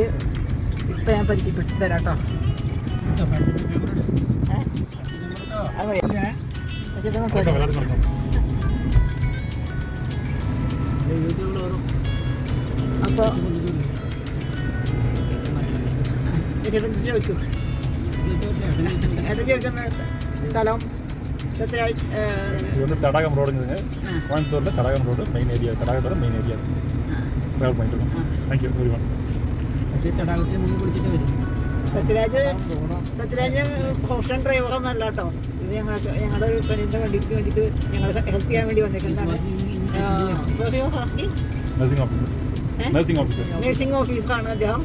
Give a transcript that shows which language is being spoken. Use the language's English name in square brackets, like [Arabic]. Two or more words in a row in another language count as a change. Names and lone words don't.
[Malayalam] ഇപ്പം ഞാൻ പരിചയപ്പെടുത്തി തരാം കേട്ടോ. അപ്പോൾ ചോദിക്കും ഏതാ ചോദിക്കുന്ന സ്ഥലം? സത്യരാജ് [Tamil] இது வந்து தடாகம் ரோடுங்க. கோயம்புத்தூரில் தடாகம் ரோடு [English] main area. [Tamil] தடாகத்தோட [English] main area [Tamil] ட்ராவல் பண்ணிட்டு இருக்கோம். [English] thank you very much. [Malayalam] പക്ഷേ തടാകത്തിൽ മുങ്ങി കുളിച്ചിട്ട് വരും. സത്യരാജ് [English] professional driverഒന്നല്ല [Malayalam] കേട്ടോ. ഇത് ഞങ്ങളുടെ ഒരു ഫ്രണ്ടിൻ്റെ വണ്ടിക്ക് വേണ്ടിയിട്ട് ഞങ്ങളെ ഹെൽപ്പ് ചെയ്യാൻ വേണ്ടി വന്നേക്കുന്നതാണ്. [English] nursing officerആണ് [Malayalam] അദ്ദേഹം.